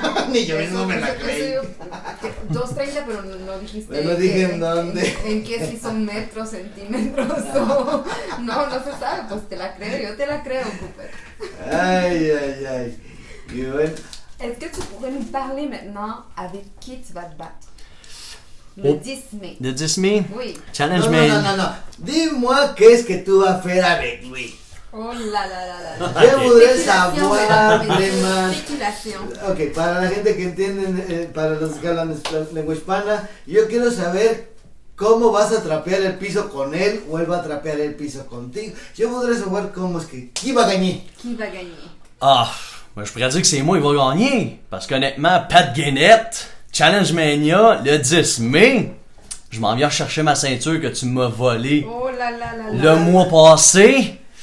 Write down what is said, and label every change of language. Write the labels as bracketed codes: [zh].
[es] Ni yo mismo me la creí. 2.30, pero no dijiste. Pero no dije en dónde. En qué si son metros, centímetros o... No se sabe, pues te la creo, yo te la creo, Cooper. Ay. Y bueno. [fr] Est-ce que tu pourrais nous parler maintenant avec qui tu vas te battre? Le 10 mai. Le 10 mai? Oui. Challenge [es] No. [fr] Dis-moi qu'est-ce que tu vas faire avec lui. Oh là là. Je voudrais savoir vraiment. Spéculation. [es] Ok, para la gente que entiende, para los que hablan lengua hispana, yo quiero saber cómo vas a trapear el piso con él o él va a trapear el piso contigo. [fr] Je voudrais savoir comment est-ce que... Qui va gagner? Qui va gagner? Je pourrais dire que c'est moi qui va gagner. Parce qu'honnêtement, Pat Guénette, Challenge Mania, le 10 mai, je m'en viens chercher ma ceinture que tu m'as volée le mois passé.